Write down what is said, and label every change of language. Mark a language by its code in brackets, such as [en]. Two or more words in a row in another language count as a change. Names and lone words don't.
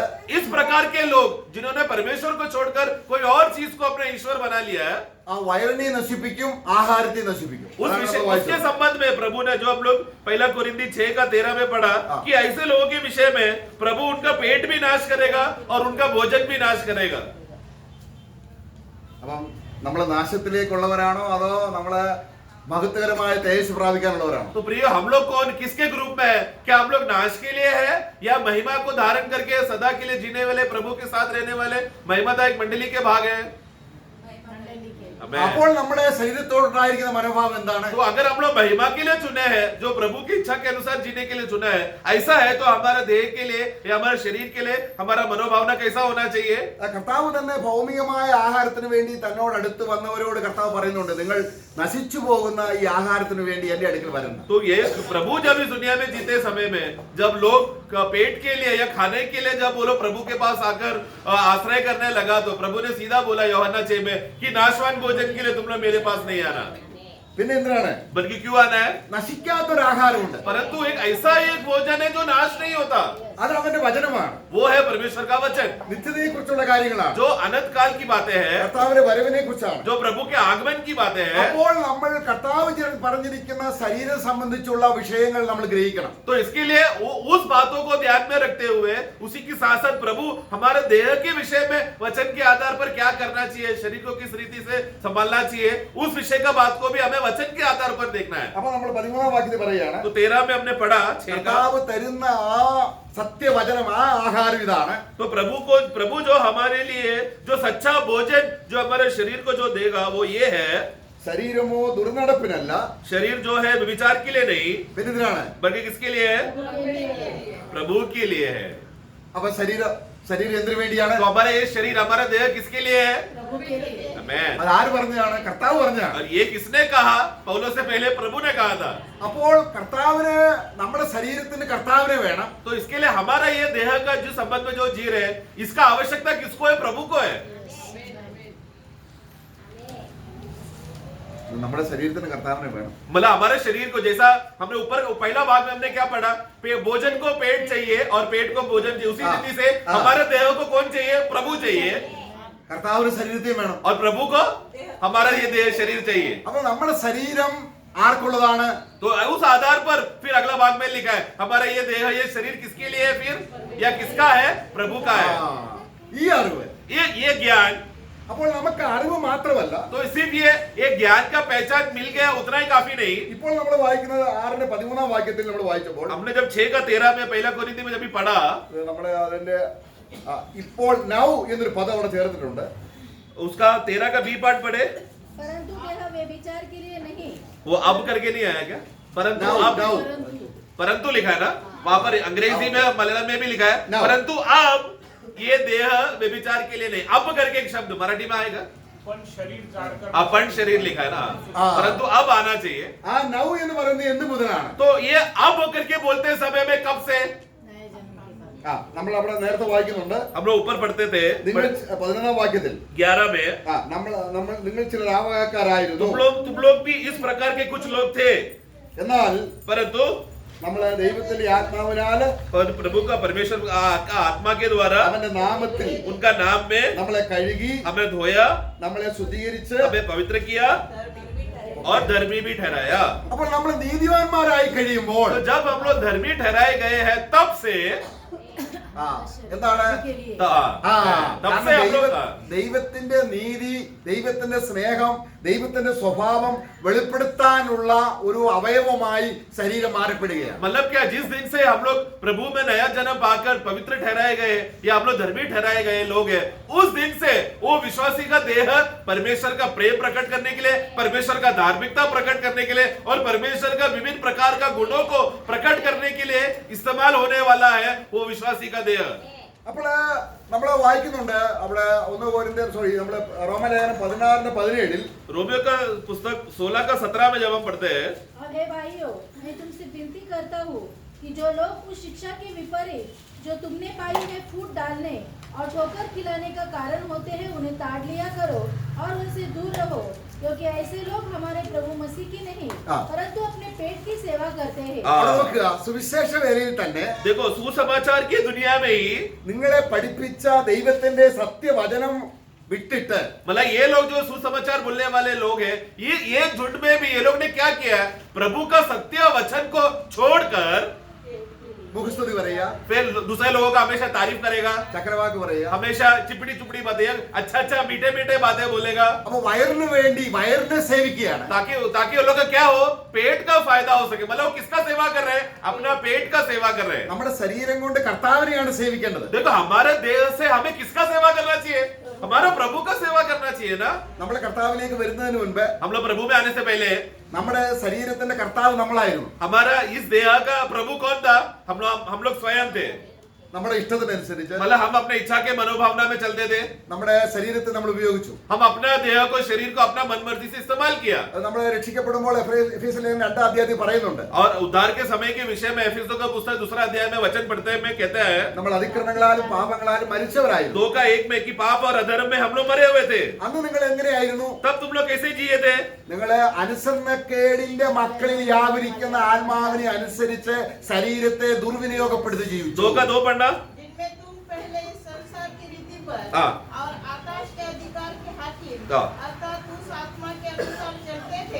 [hi] इस प्रकार के लोग जिन्होंने परमेश्वर को छोड़कर कोई और चीज को अपने ईश्वर बना लिया है, [ml] ആ വയറിനെ നശിപ്പിക്കും, ആഹാരത്തെ നശിപ്പിക്കും. [hi] उस [ml] അതാണ് [hi] विषय [ml] നമ്മൾ [hi] उसके [ml] വായിച്ചത്. [hi] संबंध में प्रभु ने, जो हम लोग पहला कोरिन्थी 6:13 में पढ़ा हाँ। कि ऐसे लोगों के विषय में प्रभु उनका पेट भी नाश करेगा और उनका भोजन भी नाश करेगा. [ml] അപ്പം നമ്മൾ നാശത്തിലേക്കുള്ളവരാണോ അതോ നമ്മള് മഹത്വകരമായ തേജസ് പ്രാപിക്കാനുള്ളവരാണോ? [hi] तो प्रिय, हम लोग कौन किसके ग्रुप में है? क्या हम लोग नाश के लिए है या महिमा को धारण करके सदा के लिए जीने वाले, प्रभु के साथ रहने वाले महिमादायक मंडली के भाग है? आमेन. [ml] അപ്പോൾ നമ്മുടെ ശരീരത്തോടുണ്ടായിരിക്കുന്ന മനോഭാവം എന്താണ്? [hi] तो अगर हम लोग महिमा के लिए चुने हैं, जो प्रभु की इच्छा के अनुसार जीने के लिए चुना है, ऐसा है तो हमारा देह के लिए या हमारे शरीर के लिए हमारा मनोभावना कैसा होना चाहिए? [ml] കർത്താവ് തന്നെ ഭൗമികമായ ആഹാരത്തിന് വേണ്ടി തന്നോട് അടുത്ത് വന്നവരോട് കർത്താവ് പറയുന്നുണ്ട്, നിങ്ങൾ നശിച്ചു പോകുന്ന ഈ ആഹാരത്തിന് വേണ്ടി എന്റെ അടുക്കൽ വരണം. [hi] तो ये प्रभु जब इस दुनिया में जीते समय में जब लोग पेट के लिए या खाने के लिए जब वो लोग प्रभु के पास आकर आश्रय करने लगा तो प्रभु ने सीधा बोला यूहन्ना 6 में कि नाशवान भोजन के लिए तुम लोग मेरे पास नहीं आना. [ml] പിന്നെ എന്തിനാണ്? [hi] बल्कि क्यों आना है? [ml] നശിക്കാത്തൊരു ആഹാരമുണ്ട്, [hi] परंतु एक ऐसा एक भोजन है जो नाश नहीं होता. [ml] അത് അവന്റെ വചനമാണ്, [hi] वो है परमेश्वर का वचन, [ml] നിത്യതയെ കുറിച്ചുള്ള കാര്യങ്ങളാണ്, [hi] जो अनंत काल की बातें हैं, [ml] കർത്താവിന്റെ വരവിനെ കുറിച്ചാണ്. [hi] जो प्रभु के आगमन की बातें हैं. [ml] അപ്പോൾ നമ്മൾ കർത്താവ് പറഞ്ഞിരിക്കുന്ന ശരീരം സംബന്ധിച്ചുള്ള വിഷയങ്ങൾ നമ്മൾ ഗ്രഹിക്കണം. [hi] तो इसके लिए उस बातों को ध्यान में रखते हुए उसी के साथ साथ प्रभु हमारे देह के विषय में वचन के आधार पर क्या करना चाहिए, शरीर को किस रीति से संभालना चाहिए, उस विषय का बात को भी हमें वचन के आधार पर देखना है. [ml] അപ്പൊ നമ്മൾ 13 വാക്യത്തിൽ പറയുകയാണ്, [hi] तो 13 में हमने पढ़ा 6 का. [ml] കർത്താവ് തരുന്ന ആ സത്യവചനം, ആ ആഹാരം ഇതാണ്. [hi] तो प्रभु जो हमारे लिए जो सच्चा भोजन जो हमारे शरीर को जो देगा वो ये है. [ml] ശരീരമോ ദുർനടപ്പിനല്ല, [hi] शरीर जो है विचार के लिए नहीं [ml] പിന്നെ ഇതിനാണ്. [hi] बल्कि किसके लिए है? प्रभु के लिए है. [ml] അപ്പൊ ശരീരം എന്തിനു വേണ്ടിയാണ്? [hi] तो हमारा ये शरीर, हमारा देह किसके लिए है? आमेन. [ml] അത് ആര് പറഞ്ഞതാണ്? കർത്താവ് പറഞ്ഞതാണ്. [hi] और ये किसने कहा? पौलुस से पहले प्रभु ने कहा था. [ml] അപ്പോൾ കർത്താവിന്, നമ്മുടെ ശരീരത്തിന് കർത്താവിനെ വേണം. [hi] तो इसके लिए हमारा ये देह का जो संबंध में जो जी रहे हैं, इसका आवश्यकता किसको है? प्रभु को है. [ml] നമ്മുടെ ശരീരത്തിന് കർത്താവിനെ വേണം. [hi] मतलब हमारे शरीर को, जैसा हमने ऊपर पहला भाग में हमने क्या पढ़ा, भोजन को पेट चाहिए और पेट को भोजन चाहिए, उसी रीति से हमारे देह को कौन चाहिए? प्रभु चाहिए. [ml] കർത്താവിന് ശരീരത്തെയും വേണം. [hi] और प्रभु को हमारा ये देह शरीर चाहिए. [ml] അപ്പൊ നമ്മുടെ ശരീരം ആർക്കുള്ളതാണ്? [hi] तो उस आधार पर फिर अगला भाग में लिखा है हमारा ये देह, ये शरीर किसके लिए है फिर, या किसका है? प्रभु का है. [ml] ഈ അറിവ്. [hi] ये ज्ञान. [ml] അപ്പോൾ നമുക്ക് അറിവ് മാത്രമല്ല, [hi] तो सिर्फ ये ज्ञान का पहचान मिल गया उतना ही काफी नहीं. [ml] ഇപ്പോൾ നമ്മൾ വായിക്കുന്നത് 6:13 വാക്യത്തിൽ നമ്മൾ വായിച്ചപ്പോൾ [hi] हमने जब 6:13 में पहला कोरिन्थी में जब भी पढ़ा, [ml] നമ്മളെ അതിന്റെ ഇപ്പോൾ നൗ എന്നൊരു പദം അവിടെ ചേർത്തിട്ടുണ്ട്. [hi] उसका 13 का [en] B part [hi] पढ़े. परंतु देह व्यभिचार के लिए नहीं, वो अब करके नहीं आया क्या? परंतु [en] Now, [hi] अब, [en] now. [hi] परंतु लिखा है ना वहां पर, अंग्रेजी में मलयालम में भी लिखा है [en] Now. [hi] परंतु अब ये देह व्यभिचार के लिए नहीं. अब करके एक शब्द मराठी में आएगा, अपन शरीर लिखा है ना. परंतु अब आना चाहिए. [ml] ആ നൗ എന്ന് പറയുന്നത് എന്ത് മുതലാണ്? [hi] तो ये अब करके बोलते समय में कब से? नए जन्म के बाद। [ml] നമ്മൾ അവിടെ നേരത്തെ വായിക്കുന്നുണ്ട്. [hi] हम लोग ऊपर पढ़ते थे [ml] നിങ്ങൾ 11 വാക്യത്തിൽ [hi] 11 में, [ml] നിങ്ങൾ ചില രാമകാരായിരുന്നു, [hi] तुम लोग भी इस प्रकार के कुछ लोग थे, [ml] എന്നാൽ [hi] परंतु [ml] നമ്മളെ ദൈവത്തിന്റെ ആത്മാവിനാൽ [hi] प्रभु का, परमेश्वर का आत्मा के द्वारा [ml] അവന്റെ നാമത്തിൽ [hi] उनका नाम में [ml] നമ്മളെ കഴുകി, [hi] हमें धोया, [ml] നമ്മളെ ശുദ്ധീകരിച്ച്, [hi] हमें पवित्र किया और धर्मी भी ठहराया. [ml] അപ്പോൾ നമ്മൾ നീതിമാന്മാരായി കഴിയുമ്പോൾ [hi] तो जब हम लोग धर्मी ठहराए गए हैं तब से [ml] എന്താണ്? [hi] के लिए तब से हम लोग [ml] ദൈവത്തിന്റെ നീതി, ദൈവത്തിന്റെ സ്നേഹം, ദൈവത്തിന്റെ സ്വഭാവം വെളിപ്പെടുത്താനുള്ള ഒരു അവയവമായി ശരീരം മാറപ്പെടുകയാണ്. [hi] मतलब क्या, जिस दिन से हम लोग प्रभु में नया जन्म पाकर पवित्र ठहराए गए या हम लोग धर्मी ठहराए गए लोग हैं, उस दिन से वो विश्वासी का देह परमेश्वर का प्रेम प्रकट करने के लिए, परमेश्वर का धार्मिकता प्रकट करने के लिए और परमेश्वर का विभिन्न प्रकार का गुणों को प्रकट करने के लिए इस्तेमाल होने वाला है वो विश्वासी का देह. [ml] അപ്പോൾ നമ്മൾ വായിക്കുന്നുണ്ട് അവിടെ നമ്മള് റോമലേഖനം 16:17 [hi] रोमियो का पुस्तक 16 का 17 में जब हम पढ़ते हैं, और हे भाइयों, मैं तुमसे विनती करता हूँ कि जो लोग उस शिक्षा के विपरीत जो तुमने पाई है फूट डालने और ठोकर खिलाने का कारण होते हैं, उन्हें ताड़ लिया करो और उनसे दूर रहो, क्योंकि ऐसे लोग हमारे प्रभु मसीह की नहीं हाँ। परंतु अपने पेट की सेवा करते हैं। [ml] അവിടെ നോക്കുക, സുവിശേഷ വേലയിൽ തന്നെ [hi] देखो सुसमाचार की दुनिया में ही [ml] നിങ്ങളെ പഠിപ്പിച്ച ദൈവത്തിന്റെ സത്യവചനം വിട്ടിട്ട് [hi] मतलब ये लोग जो सुसमाचार बोलने वाले लोग हैं, ये झुंड में भी ये लोग ने क्या किया है, प्रभु का सत्य वचन को छोड़कर [ml] മുഖസ്തുതി പറയുക, [hi] फिर दूसरे लोगों का हमेशा तारीफ करेगा, [ml] ചക്രവാക്ക് പറയുക. [hi] हमेशा चिपड़ी चुपड़ी बातें, अच्छा अच्छा मीठे मीठे बातें बोलेगा, [ml] അപ്പൊ വയറിന് വേണ്ടി വയറിനെ സേവിക്കുകയാണ്. [hi] ताकि ताकि उन लोग का क्या हो, पेट का फायदा हो सके। मतलब वो किसका सेवा कर रहे हैं, अपना पेट का सेवा कर रहे हैं। [ml] നമ്മുടെ ശരീരം കൊണ്ട് കർത്താവിനെയാണ് സേവിക്കേണ്ടത്. [hi] देखो हमारे देह से हमें किसका सेवा करना चाहिए, हमारा प्रभु का सेवा करना चाहिए ना। [ml] നമ്മൾ കർത്താവിലേക്ക് വരുന്നതിന് മുൻപ് [hi] हम लोग प्रभु में आने से पहले [ml] നമ്മുടെ ശരീരത്തിന്റെ കർത്താവ് നമ്മളായിരുന്നു. [hi] हमारा इस देह का प्रभु कौन था, हम लोग स्वयं थे। [ml] നമ്മുടെ ഇഷ്ടത്തിനനുസരിച്ച് [hi] मतलब हम अपने इच्छा के मनोभावना में चलते थे, [ml] നമ്മുടെ ശരീരത്തെ നമ്മൾ ഉപയോഗിച്ചു. [hi] हम अपना देह को शरीर को अपना मन मर्जी से इस्तेमाल किया। [ml] അത് നമ്മൾ രക്ഷിക്കപ്പെടുമ്പോൾ എഫേസ്യർ 2 പറയുന്നുണ്ട്, [hi] और उद्धार के समय के विषय में एफिसों का पुस्तक 2 अध्याय में वचन पढ़ते हैं, में कहता है [ml] നമ്മൾ അതിക്രമങ്ങളാലും പാപങ്ങളാലും മരിച്ചവരായിരുന്നു. [hi] 2 का 1 में कि पाप और अधर्म में हम लोग मरे हुए थे। [ml] അന്ന് നിങ്ങൾ എങ്ങനെയായിരുന്നു? [hi] तब तुम लोग कैसे जिए थे? [ml] നിങ്ങള് അനുസരണക്കേടിന്റെ മക്കളിൽ വ്യാപരിക്കുന്ന ആത്മാവിനെ അനുസരിച്ച് ശരീരത്തെ ദുർവിനിയോഗപ്പെടുത്തി ജീവിച്ചു. [hi] 2 का 2 पढ़ना। जिनमें तुम पहले इस संसार की रीति पर हाँ। और आकाश के अधिकार के हाकिम हाँ। अर्थात उस आत्मा के अनुसार चलते थे,